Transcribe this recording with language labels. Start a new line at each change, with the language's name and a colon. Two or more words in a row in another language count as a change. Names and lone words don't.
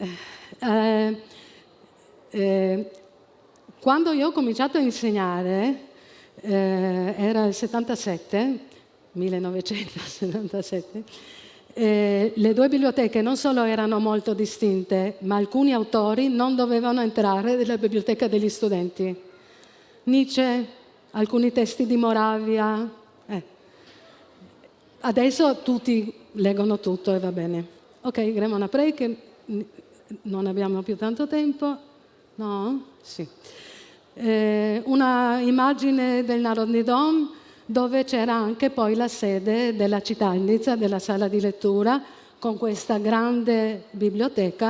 Italian: Quando io ho cominciato a insegnare, era il 1977, le 2 biblioteche non solo erano molto distinte, ma alcuni autori non dovevano entrare nella biblioteca degli studenti. Nietzsche, alcuni testi di Moravia. Adesso tutti leggono tutto e va bene.
Slovenian: Ok, Gremo naprej,
Italian: che non abbiamo più tanto tempo. No? Sì. Una immagine del Narodni Dom, dove c'era anche poi la sede della Čitalnica, della sala di lettura, con questa grande biblioteca.